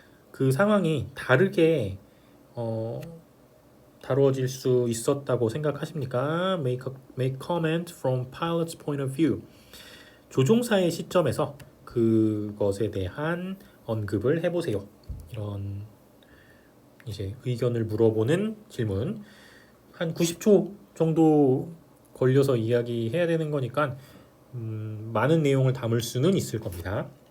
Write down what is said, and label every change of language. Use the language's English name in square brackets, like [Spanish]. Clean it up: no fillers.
[Korean] 그 상황이 다르게 다루어질 수 있었다고 생각하십니까? [English] Make comment from pilot's point of view. [Korean] 조종사의 시점에서 그것에 대한 언급을 해보세요. 이런 이제 의견을 물어보는 질문. 한 90초 정도 걸려서 이야기해야 되는 거니까 많은 내용을 담을 수는 있을 겁니다.